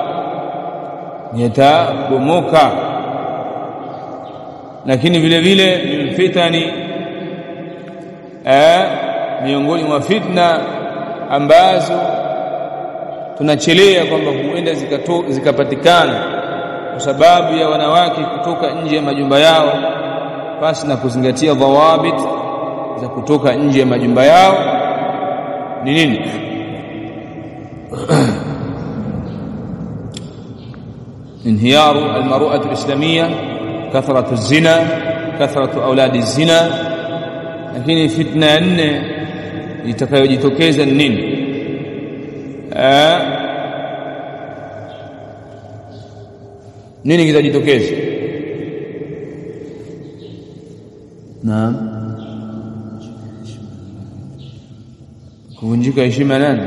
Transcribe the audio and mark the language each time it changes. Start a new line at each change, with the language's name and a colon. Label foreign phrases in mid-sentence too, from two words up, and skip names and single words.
Swahili: Lakini vile vile
Arabic: من الفتن,
Swahili: miongoni mwa fitna ambazo tunachelea kwamba huenda zikapatikana kwa sababu ya wanawake kutoka nje ya majumba yao basi na kuzingatia dhawabit za kutoka nje ya majumba yao ni nini?
Arabic: انهيار المرأة الإسلامية، كثرة الزنا، كثرة أولاد الزنا.
Swahili: lakini fitna nne itakayojitokeza ni nini? Nini kitajitokeza? Naam, kuvunjika heshima nani?